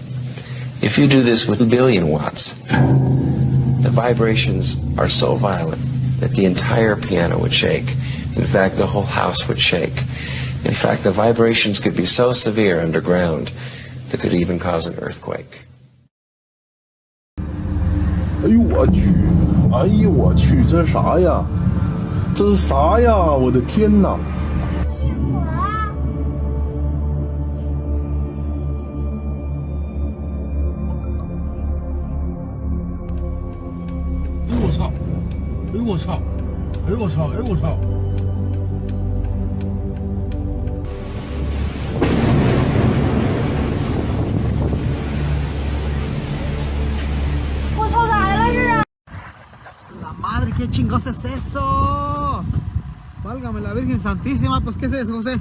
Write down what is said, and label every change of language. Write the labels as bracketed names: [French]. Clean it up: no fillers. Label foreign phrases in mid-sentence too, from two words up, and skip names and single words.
[English] If you do this with a billion watts, the vibrations are so violent that the entire piano would shake. In fact, the whole house would shake. In fact, the vibrations could be so severe underground that could even cause an earthquake. [Chinese] 哎呦我去！哎呦我去！这是啥呀？这是啥呀？我的天哪！哎呦我操！哎呦我操！哎呦我操！哎呦我操！ [Spanish] Madre, ¿qué chingos es eso? Válgame la Virgen Santísima, pues ¿qué es eso, José?